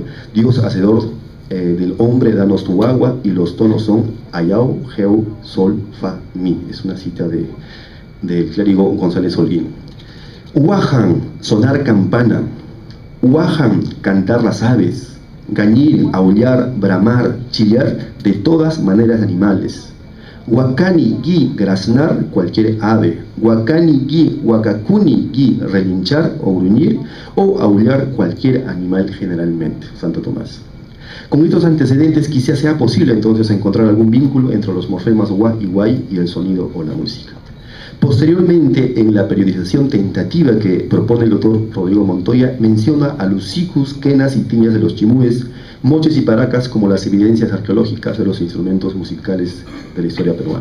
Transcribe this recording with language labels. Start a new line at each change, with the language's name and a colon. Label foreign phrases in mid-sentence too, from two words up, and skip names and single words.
Spanish: Dios hacedor del hombre, danos tu agua, y los tonos son Ayao, Geu, Sol, Fa, Mi. Es una cita del clérigo González Holguín. Huajan, sonar campana. Huajan, cantar las aves. Gañir, aullar, bramar, chillar de todas maneras animales.
Quechua: Huacani, gui,
Spanish: graznar cualquier ave.
Quechua: Huacani, gui, huacacuni, gui,
Spanish: relinchar o gruñir o aullar cualquier animal generalmente. Santo Tomás. Con estos antecedentes quizá sea posible entonces encontrar algún vínculo entre los morfemas hua y guay y el sonido o la música. Posteriormente, en la periodización tentativa que propone el doctor Rodrigo Montoya, menciona a los sicus, quenas y tiñas de los chimúes, moches y paracas como las evidencias arqueológicas de los instrumentos musicales de la historia peruana.